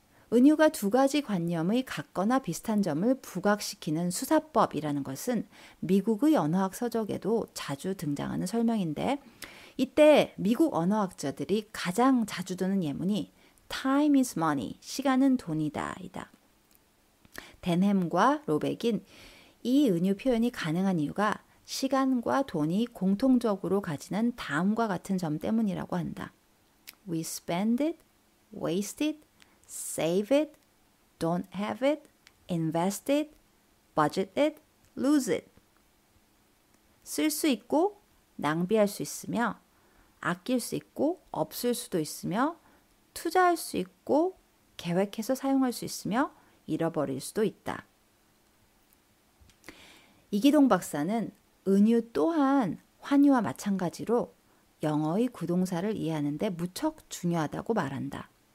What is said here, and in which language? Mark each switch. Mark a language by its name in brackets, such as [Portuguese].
[Korean] 은유가 두 가지 관념의 같거나 비슷한 점을 부각시키는 수사법이라는 것은 미국의 언어학 서적에도 자주 등장하는 설명인데 이때 미국 언어학자들이 가장 자주 드는 예문이 [English] Time is money, [Korean] 시간은 돈이다 이다. 덴햄과 로백인 이 은유 표현이 가능한 이유가 시간과 돈이 공통적으로 가지는 다음과 같은 점 때문이라고 한다. [English] We spend it, waste it, save it, don't have it, invest it, budget it, lose it. [Korean] 쓸 수 있고 낭비할 수 있으며 아낄 수 있고 없을 수도 있으며 투자할 수 있고 계획해서 사용할 수 있으며 잃어버릴 수도 있다. 이기동 박사는 은유 또한 환유와 마찬가지로 영어의 구동사를 이해하는 데 무척 중요하다고 말한다.